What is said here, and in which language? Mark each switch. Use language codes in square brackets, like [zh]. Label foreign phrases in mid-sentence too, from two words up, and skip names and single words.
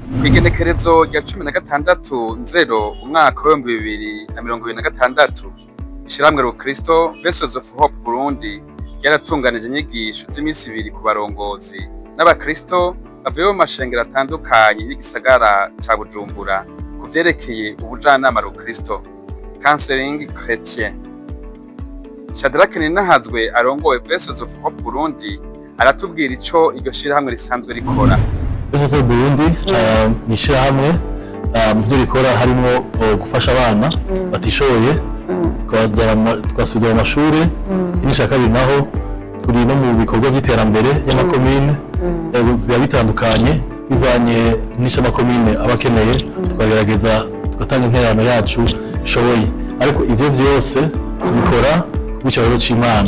[rn] Kw'igenekerezo rya 16 Nzero umwaka wa 2026, ishirahamwe Rukristo Vessels of Hope Burundi yaratunganije inyigisho z'imisi ibiri ku barongozi n'abakristo bavuye mu mashengero atandukanye y'igisagara ca Bujumbura ku vyerekeye Ubujanama Rukristo, Counselling Chrétien. Shadrack Ninahazwe arongoye Vessels of Hope Burundi aratubwira ico iryo shirahamwe risanzwe rikora. Vessels of Burundi ni ishirahamwe mu vyo rikora harimo gufasha abana batishoboye, twasubiza mu mashure, inyigisho kabiri naho turi no mu bikorwa vy'iterambere y'amakomine biba bitandukanye bivanye n'amakomine abakeneye, tukagerageza tugatanga intererano yacu ishoboye, ariko ivyo vyose tubikora kw'ijambo ry'Imana.